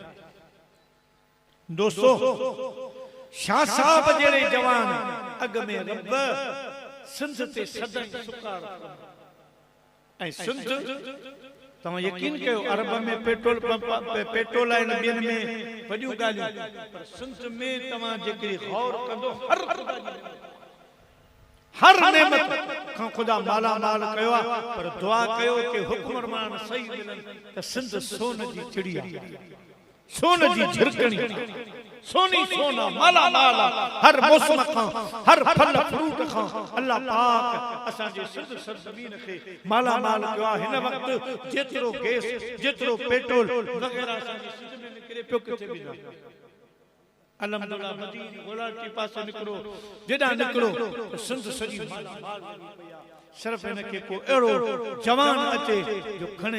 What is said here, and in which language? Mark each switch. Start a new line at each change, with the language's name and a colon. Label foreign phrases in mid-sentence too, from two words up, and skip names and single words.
Sindhi: दोस्तो शाह साहब जहिड़े जवान अॻ में रब सिंध ते सदन सुकार ऐं सिंध तव्हां यकीन कयो अरब में पेट्रोल आहिनि ॿियनि में वॾियूं ॻाल्हियूं, पर सिंध में तव्हां जेकॾहिं गौर कंदो हर नेमत खां ख़ुदा माला माल कयो आहे, पर दुआ कयो कि हुक्मरान सही मिलनि त सिंध सोन जी चिड़िया सोन जी झिरकणी सोनी सोना माला माला हर मौसम खां हर फल फ्रूट खां अल्लाह पाक असां जे सिंध सरज़मीन खे माला माल कयो आहे। हिन वक्त जेतिरो गैस जेतिरो पेट्रोल वग़ैरह असां जे सिंध में निकिरे पियो किथे बि न। अल्हम्दुलिल्लाह मदीने गोलाटी पासे निकिरो जेॾां निकिरो त सिंध सॼी माला माल सिर्फ इनखे को अहिड़ो जवान अचे जो खणे।